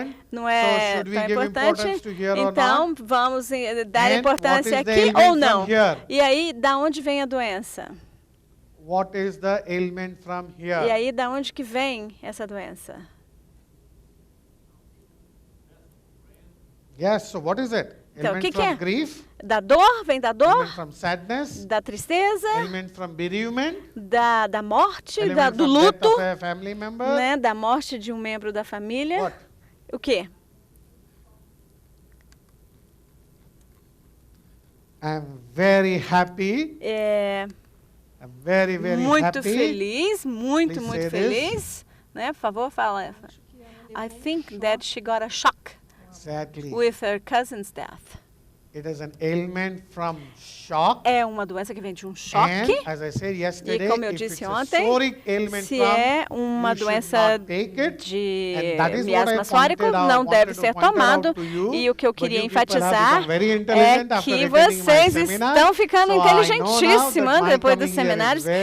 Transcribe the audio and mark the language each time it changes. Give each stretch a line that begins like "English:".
Portuguese: Não é tão importante. Então, vamos dar importância aqui ou não. E aí, da onde vem a doença?
English: What is the ailment from here?
Portuguese: E aí, da onde que vem essa doença?
English: Yes, so what is it?
Portuguese: Então, o que é?
English: Grief?
Portuguese: Da dor, vem da dor,
English: from sadness,
Portuguese: da tristeza,
English: from bereavement,
Portuguese: da morte, do luto,
English: member,
Portuguese: né, da morte de um membro da família.
English: What?
Portuguese: O quê?
English: I'm very happy. I'm very, very
Portuguese: muito
English: happy.
Portuguese: Feliz, muito
English: Please
Portuguese: feliz. Né? Por favor, fala.
English: I think that she got a shock. Exactly. With her cousin's death. It is an ailment from shock.
Portuguese: É uma doença que vem de um choque. And, as I said yesterday, e como eu disse ontem, se é uma doença de miasma sórico, não deve ser tomado. E o que eu queria enfatizar é que vocês estão ficando inteligentíssimos depois dos seminários.